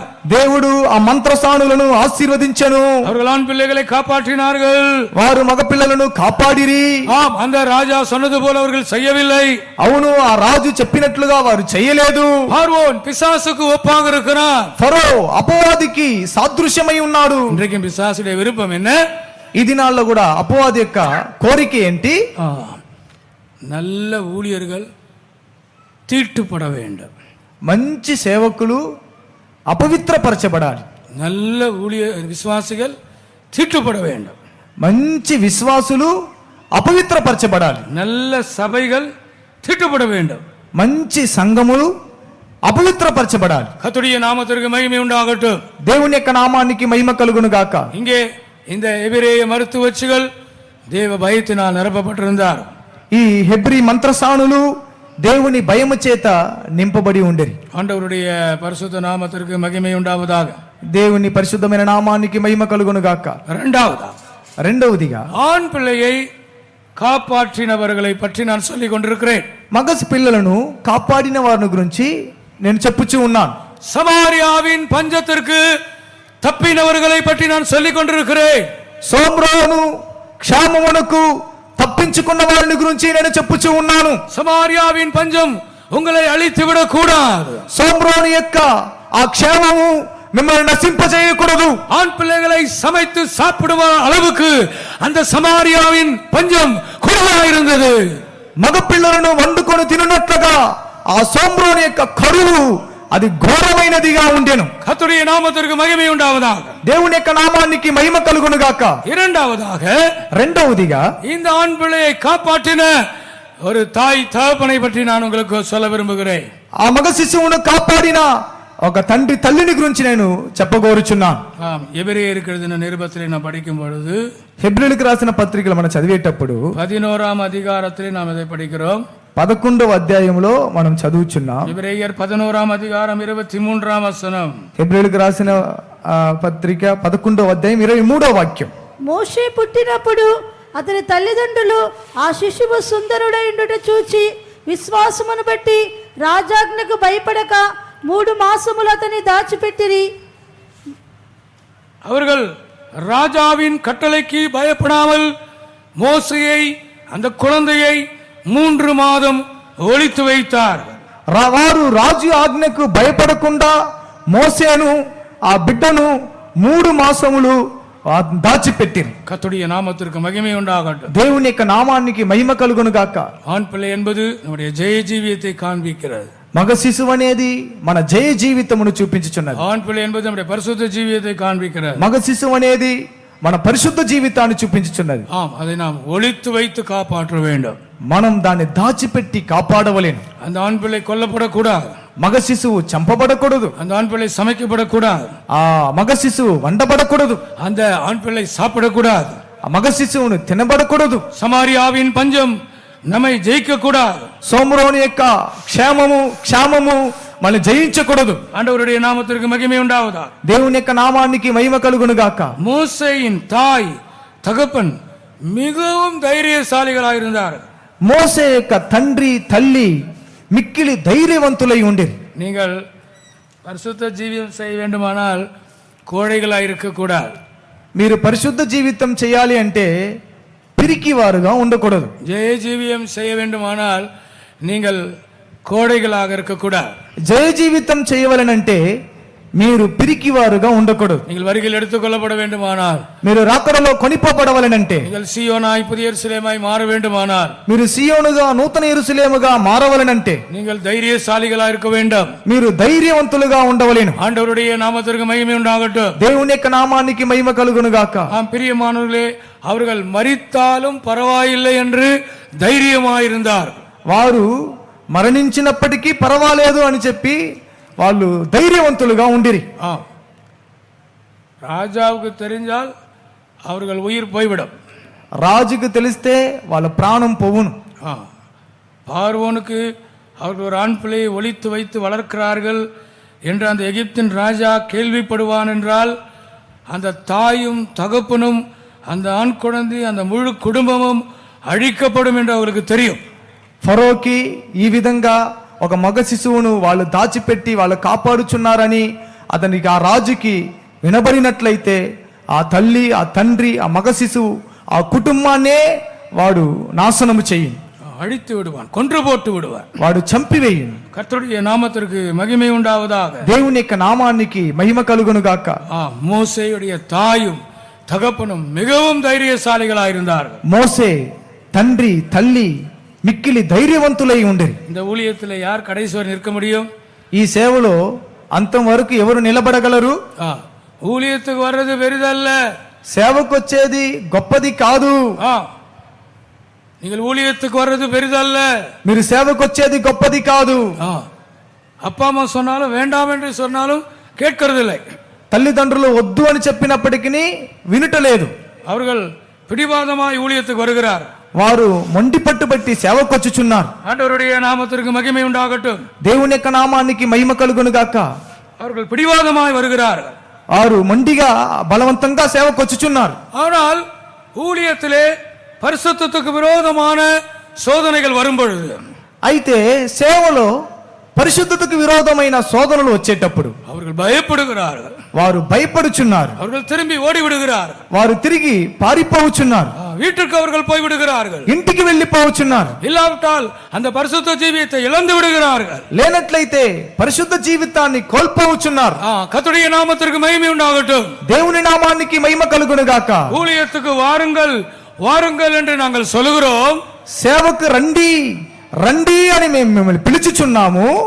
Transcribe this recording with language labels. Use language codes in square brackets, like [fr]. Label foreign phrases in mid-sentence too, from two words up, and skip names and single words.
[te] దేవుడు ఆ మంత్రసానులను ఆశీర్వదించెను. [ta] அவர்கள் ஆண் பிள்ளைகளை காப்பாற்றினார்கள். [te] వారు మగపిల్లలను కాపాడిరి. [ta] ஆம், அந்த ராஜா சொன்னது போல அவர்கள் செய்யவில்லை. [te] అవును, ఆ రాజు చెప్పినట్లుగా వారు చేయలేదు. [ta] பார்வோன் பிசாசுக்கு ஒப்பாக இருக்கிறான். [te] ఫరో అపవాదికి సాదృశ్యమై ఉన్నాడు. [ta] இன்றைக்கும் பிசாசுடைய விருப்பம் என்ன? [te] ఈ దినాల్లో కూడా అపవాది యొక్క కోరిక ఏంటి? [ta] நல்ல ஊழியர்கள் தீட்டுப்பட வேண்டும். [te] మంచి సేవకులు అపవిత్రపరచబడాలి. [ta] நல்ல விசுவாசிகள் தீட்டுப்பட வேண்டும். [te] మంచి విశ్వాసులు అపవిత్రపరచబడాలి. [ta] நல்ல சபைகள் தீட்டுப்பட வேண்டும். [te] మంచి సంఘములు అపవిత్రపరచబడాలి. [ta] கர்த்தருடைய நாமத்திற்கு மகிமை உண்டாகட்டும். [te] దేవుని యొక్క నామానికి మహిమ కలుగును గాక. [ta] இங்கே இந்த எபிரேய மருத்துவச்சிகள் தேவ பயத்தினால் நிரப்பப்பட்டிருந்தார். [te] ఈ హెబ్రీ మంత్రసానులు దేవుని భయము చేత నింపబడి ఉండేది. [ta] ஆண்டவருடைய பரிசுத்த நாமத்திற்கு மகிமை உண்டாவதாக. [te] దేవుని పరిశుద్ధమైన నామానికి మహిమ కలుగును గాక. రెండవదిగా [ta] ஆண் பிள்ளையை காப்பாற்றினவர்களை பற்றி நான் சொல்லிக் கொண்டிருக்கிறேன். [te] మగసి పిల్లలను కాపాడిన వారిని గురించి నేను చెప్పుచూ ఉన్నాను. [ta] சமாரியாவின் பஞ்சத்திற்கு தப்பினவர்களை பற்றி நான் சொல்லிக் கொண்டிருக்கிறேன். [te] సోమ్రోను క్షామమునకు తప్పించుకున్న వారిని గురించి నేను చెప్పుచూ ఉన్నాను. [ta] சமாரியாவின் பஞ்சம் உங்களை அழித்து விடக் கூடாது. [te] సోమ్రోను యొక్క ఆ క్షేమము మిమ్మల్ని నశింపజేయకూడదు. [ta] ஆண் பிள்ளைகளை சமைத்து சாப்பிடுவ அளவுக்கு அந்த சமாரியாவின் பஞ்சம் குறைவாயிருந்தது. [te] మగ పిల్లలను వండుకొని తినున్నట్లుగా ఆ సోమ్రోను యొక్క కరువు అది ఘోరమైనదిగా ఉండెను. [ta] கர்த்தருடைய நாமத்திற்கு மகிமை உண்டாவதாக. [te] దేవుని యొక్క నామానికి మహిమ కలుగును గాక. [ta] రెండవదిగా இந்த ஆண் பிள்ளையை காப்பாற்றின ஒரு தாய் தகப்பனை பற்றி நான் உங்களுக்கு சொல்ல விரும்புகிறேன். [te] ఆ మగ శిశువును కాపాడిన ఒక తండ్రి తల్లిని గురించి నేను చెప్పగోరుచున్నాను. [ta] எபிரேயருக்கு எழுதின நிருபத்திலே நாம் படிக்கும் பொழுது, [te] హెబ్రీయులకు రాసిన పత్రికలు మనం చదివేటప్పుడు [ta] 11వ அதிகாரத்திலே நாம் இதை படிக்கிறோம். [te] 11వ అధ్యాయంలో మనం చదువుచున్నాం. [ta] எபிரேயர் 11వ அதிகாரம் 23వ వచనం. [te] హెబ్రీయులకు రాసిన పత్రిక 11వ అధ్యాయం 23వ వాక్యం. మోషే పుట్టినప్పుడు అతని తల్లిదండ్రులు ఆ శిశువు సుందరుడైండుట చూచి విశ్వాసమును బట్టి రాజాజ్ఞకు భయపడక 3 మాసములు అతని దాచిపెట్టిరి. [ta] அவர்கள் ராஜாவின் கட்டளைக்கு பயப்படாமல் மோசேயை, அந்த குழந்தையை 3 மாதம் ஒளித்து வைத்தார். [te] వారు రాజు ఆజ్ఞకు భయపడకుండా మోసేను ఆ బిడ్డను 3 మాసములు దాచిపెట్టిరి. [ta] கர்த்தருடைய நாமத்திற்கு மகிமை உண்டாகட்டும். [te] దేవుని యొక్క నామానికి మహిమ కలుగును గాక. [ta] ஆண் பிள்ளை என்பது நம்முடைய ஜெய ஜீவியத்தை காண்பிக்கிறது. [te] మగ శిశువు అనేది మన జయ జీవితమును చూపించుచున్నది. [ta] ஆண் பிள்ளை என்பது நம்முடைய பரிசுத்த ஜீவியத்தை காண்பிக்கிறது. [te] మగ శిశువు అనేది మన పరిశుద్ధ జీవితాన్ని చూపించుచున్నది. [ta] ஆம், அதை நாம் ஒளித்து வைத்து காப்பாற்ற வேண்டும். [te] మనం దాన్ని దాచిపెట్టి కాపాడవలేను. [ta] அந்த ஆண் பிள்ளை கொல்லப்படக்கூடாது. [te] మగ శిశువు చంపబడకూడదు. [ta] அந்த ஆண் பிள்ளை சமைக்கப்படக்கூடாது. [te] ఆ మగ శిశువు వండబడకూడదు. [ta] அந்த ஆண் பிள்ளை சாப்பிடக்கூடாது. [te] ఆ మగ శిశువును తినబడకూడదు. [ta] சமாரியாவின் பஞ்சம் நம்மை ஜெயிக்க கூடாது. [te] సోమ్రోను యొక్క క్షామము మనం జయించకూడదు. [ta] ஆண்டவருடைய நாமத்திற்கு மகிமை உண்டாவதா. [te] దేవుని యొక్క నామానికి మహిమ కలుగును గాక. [ta] மோசேயின் தாய் தகப்பன் மிகவும் தைரியசாலிகளாயிருந்தார். [te] మోసే యొక్క తండ్రి తల్లి మిక్కిలి ధైర్యవంతులై ఉండేది. [ta] நீங்கள் பரிசுத்த ஜீவியம் செய்ய வேண்டுமானால் கோழைகளாக இருக்கக்கூடாது. [te] మీరు పరిశుద్ధ జీవితం చేయాలి అంటే పిరికివారుగా ఉండకూడదు. [ta] ஜெயஜீவியம் செய்ய வேண்டுமானால் நீங்கள் கோடைகளாக இருக்கக்கூடாது. [te] జయ జీవితం చేయవలనంటే మీరు పిరికివారుగా ఉండకూడదు. [ta] நீங்கள் வருகையில் எடுத்துக்கொள்ளப்பட வேண்டுமானால், [te] మీరు రాకడలో కొనిపోబడవలనంటే, [ta] நீங்கள் சீயோனாய் புதிய எருசலேமாய் மாற வேண்டுமானால், [te] మీరు సియోనుగా నూతన యెరూషలేముగా మారవలనంటే, [ta] நீங்கள் தைரியசாலிகளாக இருக்க வேண்டும். [te] మీరు ధైర్యవంతులుగా ఉండవలెను. [ta] ஆண்டவருடைய நாமத்திற்கு மகிமை உண்டாகட்டும். [te] దేవుని యొక్క నామానికి మహిమ కలుగును గాక. [ta] ஆம் பிரியமானவர்களே, அவர்கள் மரித்தாலும் பரவாயில்லை என்று தைரியமாயிருந்தார். [te] వారు మరణించినప్పటికీ పర్వాలేదు అని చెప్పి వాళ్ళు ధైర్యవంతులుగా ఉండిరి. [ta] ஆம், ராஜாவுக்கு தெரிஞ்சால் அவர்கள் உயிர் போய்விடும். [te] రాజుకు తెలిస్తే వాళ్ళ ప్రాణం పోవును. [ta] பார்வோனுக்கு அவர்கள் ஒரு ஆண் பிள்ளையை ஒளித்து வைத்து வளர்க்கிறார்கள் என்று அந்த எகிப்தின் ராஜா கேள்விப்படுவான் என்றால், அந்த தாயும் தகப்பனும் அந்த ஆண் குழந்தை அந்த முழு குடும்பமும் அழிக்கப்படும் என்று அவருக்கு தெரியும். [te] ఫరోకి ఈ విధంగా ఒక మగ శిశువును వాళ్ళు దాచిపెట్టి వాళ్ళు కాపాడుచున్నారని అతనికి ఆ రాజుకి వినబడినట్లయితే, ఆ తల్లి, ఆ తండ్రి, ఆ మగ శిశువు, ఆ కుటుంబాన్నే వాడు నాశనము చేయి, [ta] அழித்து விடுவான், கொன்று போட்டு விடுவான், [te] వాడు చంపివేయును. [ta] கர்த்தருடைய நாமத்திற்கு மகிமை உண்டாவதாக. [te] దేవుని యొక్క నామానికి మహిమ కలుగును గాక. [ta] மோசேயுடைய தாயும் தகப்பனும் மிகவும் தைரியசாலிகளாயிருந்தார்கள். [te] మోసే తండ్రి తల్లి మిక్కిలి ధైర్యవంతులై ఉండేది. [ta] இந்த ஊழியத்தில் யார் கடைசி வரை நிற்க முடியும்? [te] ఈ సేవలో అంతం వరకు ఎవరు నిలబడగలరు? [ta] ஊழியத்துக்கு வர்றது பெரிதல்ல, [te] సేవకు వచ్చేది గొప్పది కాదు. [ta] நீங்கள் ஊழியத்துக்கு வர்றது பெரிதல்ல, [te] మీరు సేవకు వచ్చేది గొప్పది కాదు. [ta] அப்பா அம்மா சொன்னாலும் வேண்டாம் என்று சொன்னாலும் கேட்கறதில்லை. [te] తల్లిదండ్రులు వద్దు అని చెప్పినప్పటికీ వినుటలేదు. [ta] அவர்கள் பிடிவாதமாய் ஊழியத்துக்கு வருகிறார். [te] వారు మొండి పట్టుబట్టి సేవకు వచ్చుచున్నారు. [ta] ஆண்டவருடைய நாமத்திற்கு மகிமை உண்டாகட்டும். [te] దేవుని యొక్క నామానికి మహిమ కలుగును గాక. [ta] அவர்கள் பிடிவாதமாய் வருகிறார்கள். [te] వారు మొండిగా బలవంతంగా సేవకు వచ్చుచున్నారు. [ta] ஆனால் ஊழியத்திலே பரிசுத்தத்துக்கு விரோதமான சோதனைகள் வரும் பொழுது, [te] అయితే సేవలో పరిశుద్ధతకు విరోధమైన శోధనలు వచ్చేటప్పుడు [ta] அவர்கள் பயப்படுகிறார்கள், [te] వారు భయపడుచున్నారు, [ta] அவர்கள் திரும்பி ஓடி விடுகிறார்கள், [te] వారు తిరిగి పారిపోవచ్చున్నారు, [ta] வீட்டுக்கு அவர்கள் போய் விடுகிறார்கள், [te] ఇంటికి వెళ్ళిపోవచ్చున్నారు. [ta] இல்லாவிட்டால் அந்த பரிசுத்த ஜீவியத்தை இழந்து விடுகிறார்கள். [te] లేనట్లయితే పరిశుద్ధ జీవితాన్ని కోల్పోవచ్చున్నారు. [ta] கர்த்தருடைய நாமத்திற்கு மகிமை உண்டாகட்டும். [te] దేవుని నామానికి మహిమ కలుగును గాక. [ta] ஊழியத்துக்கு வாருங்கள் வாருங்கள் என்று நாங்கள் சொல்லுகிறோம். [te] సేవకు రండి రండి అని మేము మిమ్మల్ని పిలుచుచున్నాము.